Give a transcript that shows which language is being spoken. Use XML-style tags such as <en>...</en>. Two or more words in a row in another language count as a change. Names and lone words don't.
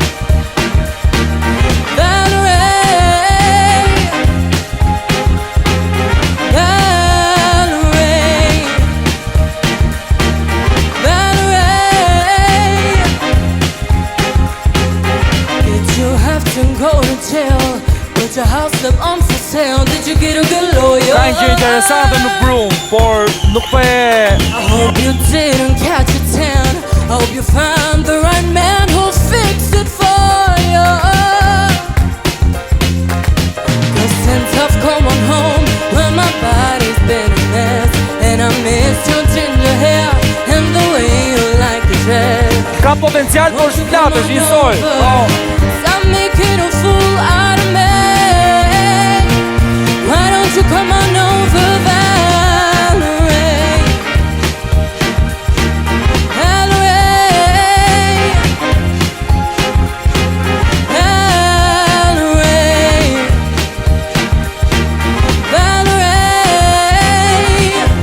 <en>Valerie, Valerie, Valerie. Did you have to go to jail? Put your house up on for sale? Did you get a good lawyer?</en> <sq>Ka një interesante në Brum, por nuk po e</sq> <en>I hope you didn't catch a tan. I hope you find the right man who'll fix it for you. 'Cause since I've come on home, well, my body's been a mess, and I miss your ginger hair and the way you like to dress.</en> <sq>ka potencial për shplatësh, njësoj.</sq> <en>Stop making a fool out of me. Why don't you come on over, Valerie? Valerie, Valerie, Valerie.</en>